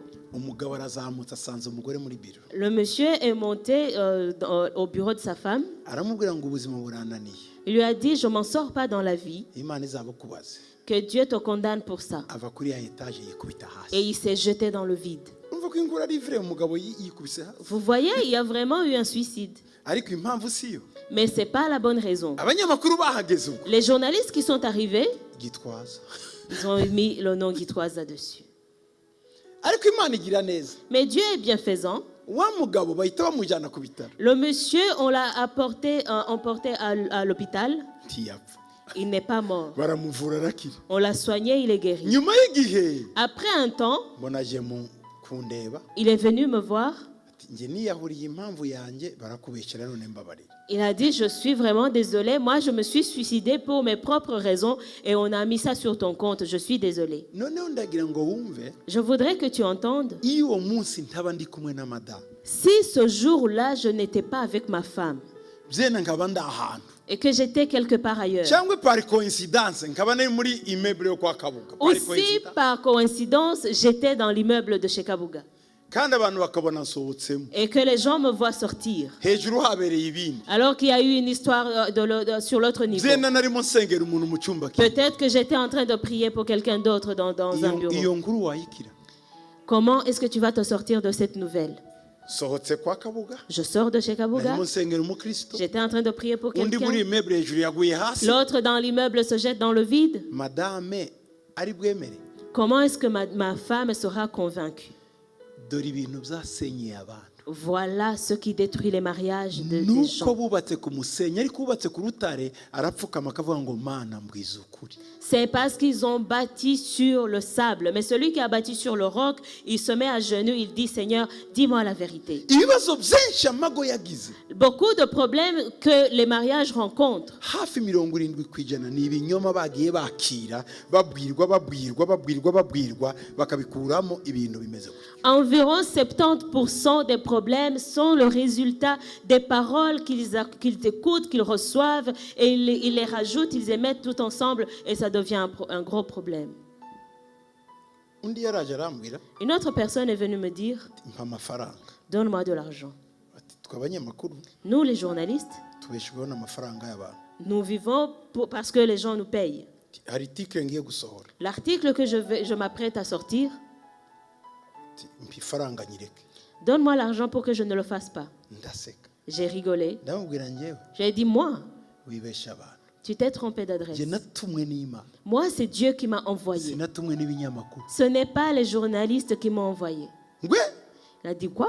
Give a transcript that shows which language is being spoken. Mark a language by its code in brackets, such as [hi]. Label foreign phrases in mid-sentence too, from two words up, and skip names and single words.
[rw] Umugabo arazamutse asanze umugore muri biro. [fr] Le monsieur est monté au bureau de sa femme. [rw] Aramubwira ngo ubuzima burananiye. [fr] Il lui a dit, je m'en sors pas dans la vie, [rw] Imana izabakubaze. [fr] que Dieu te condamne pour ça. [rw] Ava kuri ya etage yikubita [fr] Et [rw] hasi. [fr] il s'est jeté dans le vide. [rw] Umva ko inkuru ari vrai umugabo yikubise hasi. [fr] Vous voyez, il y a vraiment eu un suicide. [rw] Ariko impamvu siyo. [fr] Mais ce n'est pas la bonne raison. [rw] Abanyamakuru bahageze ubwo. [fr] Les journalistes qui sont arrivés, [rw] Gitwaza. [fr] ils ont mis le nom Gitwaza dessus. [rw] Ariko Imana igira neza. [fr] Mais Dieu est bienfaisant. [rw] Wa mugabo bahita bamujyana ku bitaro. [fr] Le monsieur, on l'a emporté à l'hôpital. [rw] Ntiyapfa. [fr] Il n'est pas mort. [rw] Baramuvura arakira. [fr] On l'a soigné, il est guéri. [rw] Nyuma y'igihe [fr] Après un temps, [rw] mbona aje mu kundeba. [fr] il est venu me voir. [rw] Ati nge niyahuriye impamvu yanjye barakubeshyera none mbabarira. [fr] Il a dit, je suis vraiment désolé. Moi, je me suis suicidé pour mes propres raisons et on a mis ça sur ton compte. Je suis désolé. [rw] Noneho ndagira ngo wumve [fr] Je voudrais que tu entendes. [rw] iyo uwo munsi ntaba ndi kumwe na madamu. [fr] Si ce jour-là, je n'étais pas avec ma femme [rw] Byena nkaba ndi ahantu. [fr] et que j'étais quelque part ailleurs, [rw] Cyangwa [fr] par coincidence [rw] nkaba nari muri immeuble yo kwa Kabuga. [fr] Par aussi coincidence. par coïncidence, j'étais dans l'immeuble de chez Kabuga [rw] Kandi abantu bakabona nsohotsemo. [fr] et que les gens me voient sortir. [rw] Hejuru habereye ibindi. [fr] Alors qu'il y a eu une histoire sur l'autre niveau. [rw] Byena narimo nsengera umuntu mu cyumba kimwe. [fr] Peut-être que j'étais en train de prier pour quelqu'un d'autre dans un bureau. [rw] Iyo nkuru wayikira. [fr] Comment est-ce que tu vas te sortir de cette nouvelle? [rw] Sohotse kwa Kabuga. [fr] Je sors de chez Kabuga. [rw] Narimo nsengera umukristo. [fr] J'étais en train de prier pour [rw] Undi muri [fr] quelqu'un. [rw] immeuble hejuru yaguye hasi. [fr] L'autre dans l'immeuble se jette dans le vide. [rw] Madame ari bwemere. [fr] Comment est-ce que ma femme sera convaincue? [rw] Dore ibintu byasenyeye abantu. [fr] Voilà ce qui détruit les mariages des [rw] Nuko [fr] gens. [rw] bubatse ku musenyi ariko bubatse ku rutare arapfukama akavuga ngo Mana mbwiza ukuri. [fr] C'est parce qu'ils ont bâti sur le sable. Mais celui qui a bâti sur le roc, il se met à genoux, il dit, Seigneur, dis-moi la vérité. [rw] Ibibazo byinshi amago yagize. [fr] Beaucoup de problèmes que les mariages rencontrent. [rw] Hafi 70% ni ibinyoma bagiye bakira babwirwa bakabikuramo ibintu bimeze gutya. [fr] Environ 70% des problèmes sont le résultat des paroles qu'ils écoutent, qu'ils reçoivent, et ils les rajoutent, ils les mettent tout ensemble, et ça devient un gros problème. [rw] undi yaraje arambwira [fr] Une autre personne est venue me dire, [rw] mpa amafaranga [fr] donne-moi de l'argent. [rw] ati twe abanyamakuru [fr] Nous, les journalistes, [rw] tubeshejweho n'amafaranga y'abantu. [fr] nous vivons parce que les gens nous payent. [rw] Hari article ngiye gusohora [fr] L'article que je m'apprête à sortir, [rw] ati mpa ifaranga nyireke. [fr] donne-moi l'argent pour que je ne le fasse pas. [rw] Ndaseka [fr] J'ai rigolé. [rw] ndamubwira njyewe [fr] J'ai dit, moi, [rw] wibesha abantu. [fr] tu t'es trompé d'adresse. [rw] Njye natumwe n'Imana, [fr] Moi, c'est Dieu qui m'a envoyé. [rw] sinatumwe n'ibinyamakuru. [fr] Ce n'est pas les journalistes qui m'ont envoyé. [rw] Ngwe [fr] Il a dit quoi?